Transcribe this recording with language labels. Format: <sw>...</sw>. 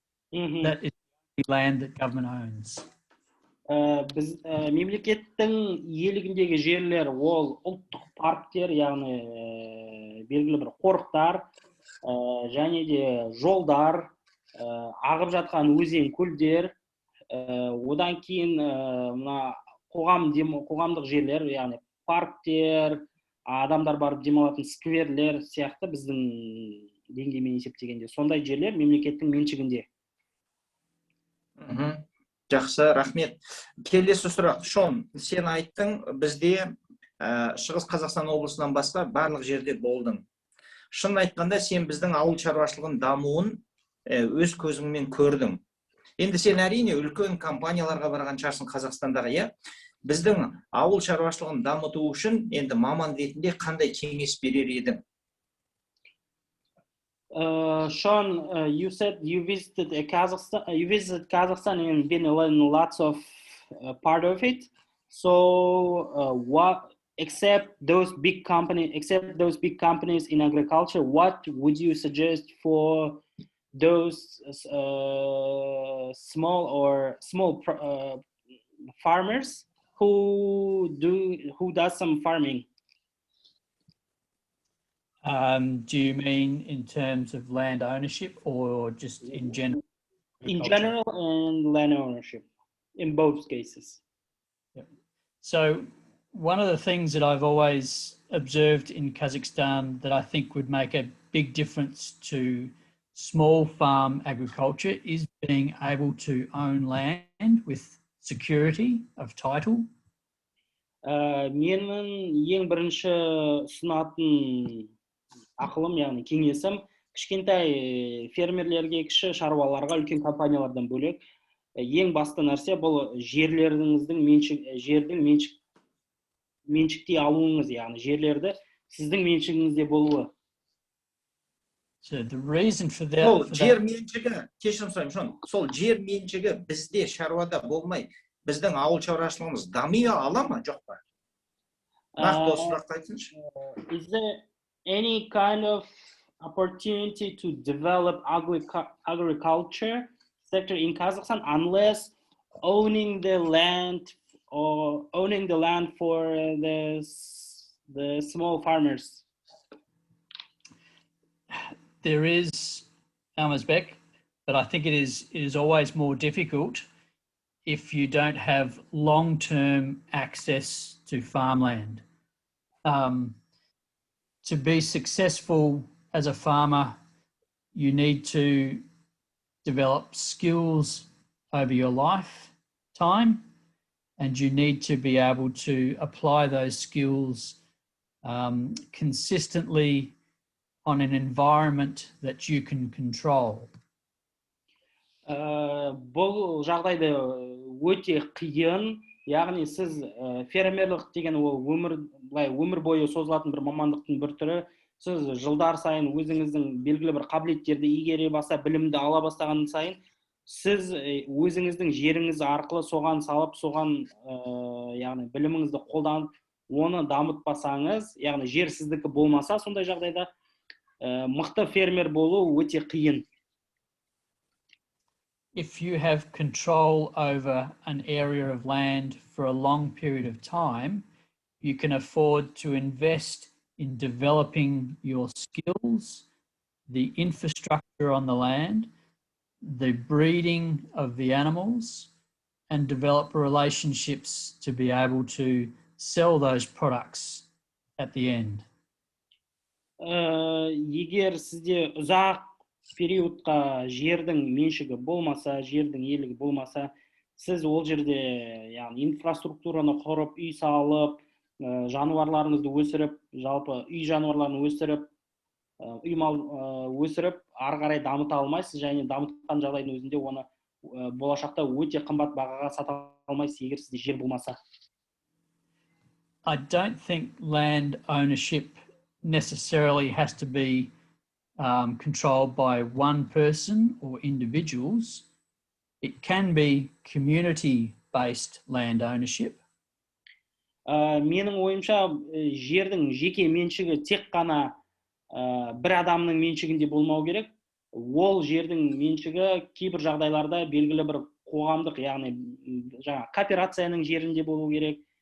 <en>That is the land that government owns.</en> <kk>Біз мемлекеттің иелігіндегі жерлер ол ұлттық парктер, яғни белгілі бір қорықтар, және де жолдар, ағып жатқан өзен, көлдер, одан кейін мына қоғамдық жерлер, яғни парктер, адамдар барып демалатын скверлер сияқты біздің деңгеймен есептегенде сондай жерлер мемлекеттің меншігінде. Жақсы, рахмет. Келесі сұрақ. Шон, сен айттың, бізде Шығыс Қазақстан облысынан басқа барлық жерде болдың. Шын айтқанда, сен біздің ауыл шаруашылығын дамуын өз көзіңмен көрдің. Енді сен әрине үлкен компанияларға барған шығарсың Қазақстандағы, иә? Біздің ауыл шаруашылығын дамыту үшін енді маман ретінде қандай кеңес берер едің?</kk> <en>Sean, you said you visited Kazakhstan and been in lots of part of it. So, what except those big companies in agriculture, what would you suggest for those small farmers who does some farming? Do you mean in terms of land ownership or just in general? In general and land ownership, in both cases. Yep. So one of the things that I've always observed in Kazakhstan that I think would make a big difference to small farm agriculture is being able to own land with security of title.</en> <kk>Менің ең бірінші ұсынатын ақылым, яғни кеңесім, кішкентай фермерлерге, кіші шаруаларға, үлкен компаниялардан бөлек, ең басты нәрсе бұл жердің меншіктей алуыңыз, яғни жерлерді сіздің меншігіңізде болуы.</kk> <en>So the reason for that...</en> <kk>Сол жер меншігі, кешірім сұраймын, сол жер меншігі бізде шаруада болмай, біздің ауыл шаруашылығымыз дами ала ма, жоқ па? Нақты осы сұрақты айтсыншы.</kk> <en>Is there any kind of opportunity to develop agriculture sector in Kazakhstan unless owning the land for the small farmers? There is, Алмасбек, but I think it is always more difficult if you don't have long-term access to farmland. To be successful as a farmer, you need to develop skills over your lifetime, and you need to be able to apply those skills consistently on an environment that you can control.</en> <kk>Бұл жағдайда өте қиын, яғни сіз фермерлік деген ол өмір бойы созылатын бір мамандықтың бір түрі. Сіз жылдар сайын өзіңіздің белгілі бір қабілеттерді игере баса, білімді ала бастаған сайын, сіз өзіңіздің жеріңіз арқылы соған салып, соған яғни біліміңізді қолданып, оны дамытпасаңыз, яғни жер сіздікі болмаса, сондай жағдайда мықты фермер болу өте қиын.</kk> <en>If you have control over an area of land for a long period of time, you can afford to invest in developing your skills, the infrastructure on the land, the breeding of the animals, and develop relationships to be able to sell those products at the end.</en> <kk>Егер сізде ұзақ периодқа жердің меншігі болмаса, жердің иелігі болмаса, сіз ол жерде яғни инфраструктураны құрып, үй салып, жануарларыңызды өсіріп, жалпы үй жануарларын өсіріп, үй мал өсіріп, ары қарай дамыта алмайсыз, және дамытқан жағдайдың өзінде оны болашақта өте қымбат бағаға сата алмайсыз, егер сізде жер болмаса.</kk> <en>I don't think land ownership necessarily has to be controlled by one person or individuals. It can be community-based land ownership.</en> <kk>Менің ойымша, жердің жеке меншігі тек қана бір адамның меншігінде болмау керек. Ол жердің меншігі кейбір жағдайларда белгілі бір қоғамдық, яғни кооперацияның жерінде болу керек.</kk>